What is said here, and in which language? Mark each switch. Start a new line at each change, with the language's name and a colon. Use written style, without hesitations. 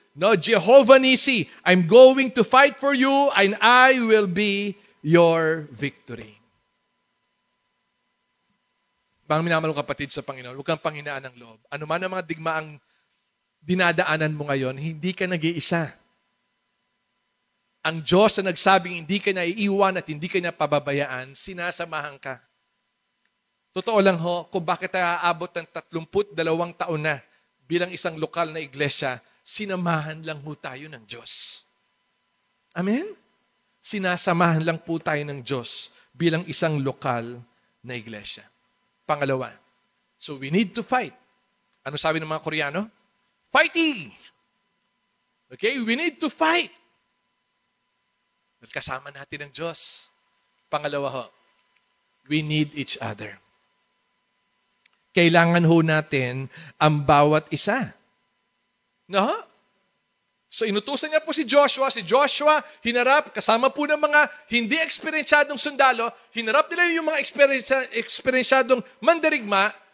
English: No, Jehovah Nissi, I'm going to fight for you and I will be your victory.
Filipino: Mga minamalong kapatid sa Panginoon, huwag kang panghinaan ng loob. Ano man ang mga digmaang dinadaanan mo ngayon, hindi ka nag-iisa. ang Diyos na nagsabing hindi ka na iiwan at hindi ka na pababayaan, sinasamahan ka. Totoo lang ho, kung bakit aabot ng 32 taon na bilang isang lokal na iglesia, sinamahan lang po tayo ng Diyos. Amen? Sinasamahan lang po tayo ng Diyos bilang isang lokal na iglesia.
English: Pangalawa, so we need to fight.
Filipino: Ano sabi ng mga Koreano?
English: Fighting! Okay, we need to fight.
Filipino: At kasama natin ang Diyos.
English: Pangalawa ho, we need each other.
Filipino: Kailangan ho natin ang bawat isa. No? So inutusan niya po si Joshua. Si Joshua hinarap, kasama po ng mga hindi eksperensyadong sundalo, hinarap nila yung mga eksperensyadong mandarigma.